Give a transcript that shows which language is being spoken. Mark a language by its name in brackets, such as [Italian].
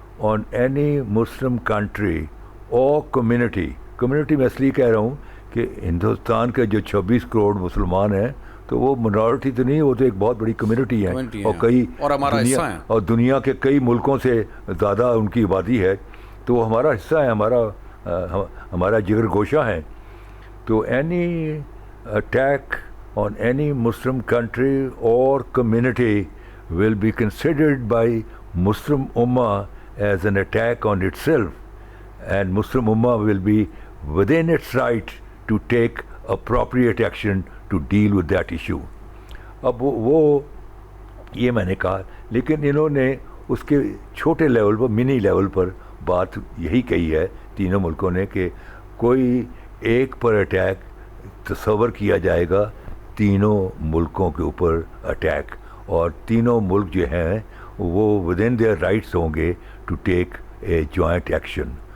[English] on any Muslim country [Urdu] اور community میں اس لیے کہہ رہا ہوں کہ ہندوستان کے جو 26 کروڑ مسلمان ہیں تو وہ منارٹی تو نہیں, وہ تو ایک بہت بڑی کمیونٹی ہے, اور کئی اور دنیا کے کئی ملکوں سے زیادہ ان کی آبادی ہے, تو وہ ہمارا حصہ ہے, ہمارا جگر گوشہ ہے. [English] تو any attack on any Muslim country or community will be considered by Muslim Ummah as an attack on itself, and Muslim Ummah will be within its right to take appropriate action to deal with that issue. [Urdu] اب وہ یہ میں نے کہا, لیکن انہوں نے اس کے چھوٹے لیول پر, منی لیول پر بات یہی کہی ہے تینوں ملکوں نے کہ کوئی ایک پر اٹیک تصور کیا جائے گا, تینوں ملکوں کے اوپر اٹیک, اور تینوں ملک جو ہیں وہ [English] with in their rights [Urdu] ہوں گے [English] To take a joint action.